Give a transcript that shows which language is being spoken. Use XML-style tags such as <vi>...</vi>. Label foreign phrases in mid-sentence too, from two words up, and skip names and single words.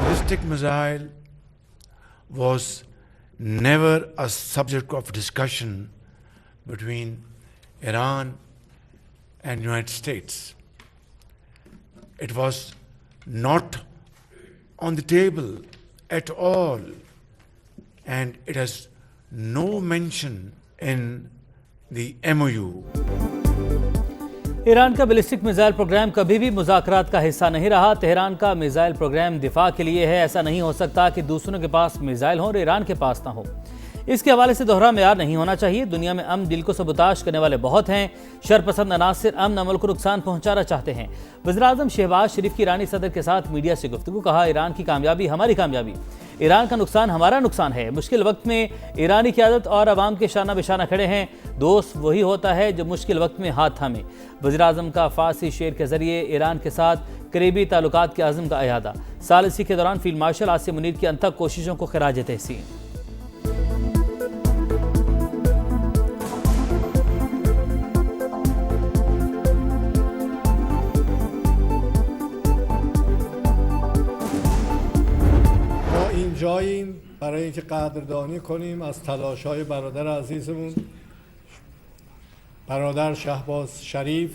<en>ballistic missile was never a subject of discussion between Iran and United States. It was not on the table at all, and it has no mention in the MOU.</en> <ur>ایران کا بیلسٹک میزائل پروگرام کبھی بھی مذاکرات کا حصہ نہیں رہا. تہران کا میزائل پروگرام دفاع کے لیے ہے. ایسا نہیں ہو سکتا کہ دوسروں کے پاس میزائل ہوں اور ایران کے پاس نہ ہو. اس کے حوالے سے دوہرا معیار نہیں ہونا چاہیے. دنیا میں امن دل کو سبوتاش کرنے والے بہت ہیں. شرپسند عناصر امن عمل کو نقصان پہنچانا چاہتے ہیں. وزیراعظم شہباز شریف کی ایرانی صدر کے ساتھ میڈیا سے گفتگو. کہا ایران کی کامیابی ہماری کامیابی, ایران کا نقصان ہمارا نقصان ہے. مشکل وقت میں ایرانی قیادت اور عوام کے شانہ بشانہ کھڑے ہیں. دوست وہی ہوتا ہے جو مشکل وقت میں ہاتھ تھامے. وزیراعظم کا فارسی شعر کے ذریعے ایران کے ساتھ قریبی تعلقات کے عزم کا اعادہ. ثالثی کے دوران فیلڈ مارشل عاصم منیر کی انتھک کوششوں کو خراج تحسین.</ur> <fa>جاییم برای اینکه قدردانی کنیم از تلاش‌های برادر عزیزمون برادر شهباز شریف,</fa>